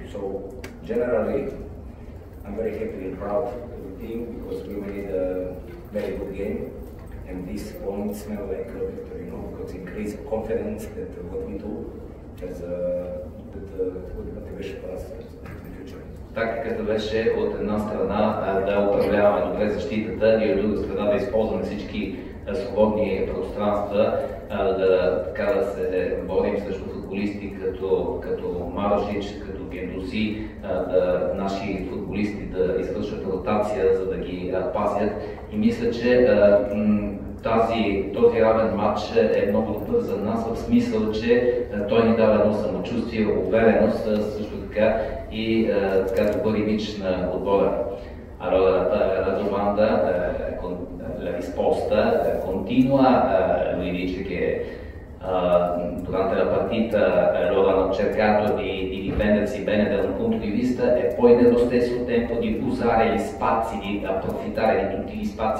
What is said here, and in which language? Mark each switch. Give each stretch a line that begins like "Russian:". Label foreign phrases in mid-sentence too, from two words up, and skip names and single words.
English: So generally, I'm very happy and proud of the team because we made a very good game, and these points smell like a victory, you know, because it increase confidence that what we do has good motivation for us in the future.
Bulgarian: Тактиката беше от една страна да управляваме добре защитата и от друга страна да използваме всички свободни пространства, да се борим срещу футболисти като Мароšić, като Gendouzi, наши футболисти да извършват ротация, за да ги пазят. И мисля, че този равен матч е много добър за нас, в смисъл, че той ни дава едно самочувствие, увереност, също така и добър имидж на отбора.
Italian: Allora la domanda, la risposta continua, lui dice che durante la partita loro hanno cercato di difendersi bene da un punto di vista e poi nello stesso tempo di usare gli spazi, di approfittare di tutti gli spazi